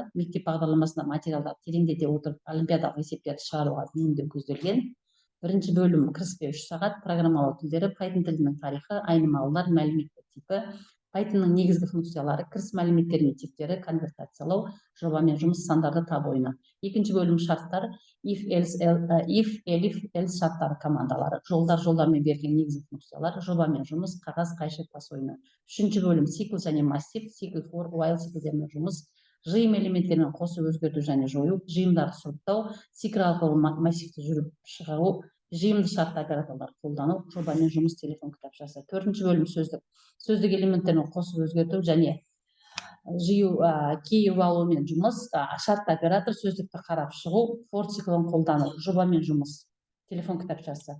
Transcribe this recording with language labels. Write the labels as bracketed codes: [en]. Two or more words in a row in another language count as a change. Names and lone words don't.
[kk] Мектеп бағдарламасында материалдар тереңдете отырып, олимпиадалық есептерді шығаруға бейімдеу көзделген. Бірінші бөлім кіріспе 3 сағат, программалау тілдері, Python тілінің тарихы, айнымалылар, мәліметтер типі, Pythonның негізгі функциялары, кіріс мәліметтер мен типтері, конвертациялау, жобамен жұмыс, сандарды табу ойыны. Екінші бөлім шарттар, if, elif, else шарттары командалары, жолдармен берген негізгі функциялар, жобамен жұмыс, қағаз, қайшы тас ойыны. Үшінші бөлім цикл және массив, цикл for, while циклдермен жұмыс, жиым элементтермен қосып өзгерту және жою, жиымдарды сұрыптау, цикл арқылы массивті жүріп шығару, жиымды шартты операторлар қолдану, жобамен жұмыс, телефон кітапшасы. Төртінші бөлім сөздік элементтермен қосып өзгерту және жию, кейіп алумен жұмыс, шартты оператор, сөздікті қарап шығу, for циклын қолдану, жобамен жұмыс, телефон кітапшасы.